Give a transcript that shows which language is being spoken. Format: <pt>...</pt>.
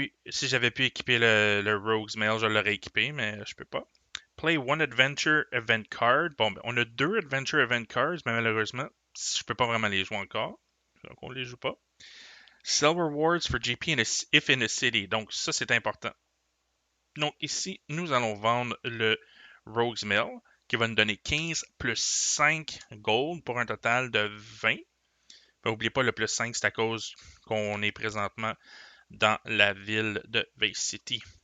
<fr>Si j'avais pu équiper le Rogue's Mail, je l'aurais équipé, mais je peux pas.</fr> <en>Play one Adventure Event Card.</en> <fr>Bon, ben, on a deux Adventure Event Cards, mais malheureusement, je peux pas vraiment les jouer encore. Donc, on les joue pas.</fr> <en>Sell rewards for GP if in a city.</en> <fr>Donc, ça, c'est important. Donc, ici, nous allons vendre le Rogue's Mail, qui va nous donner 15 plus 5 gold pour un total de 20. N'oubliez pas, le plus 5, c'est à cause qu'on est présentement dans la ville de Vice City.</fr>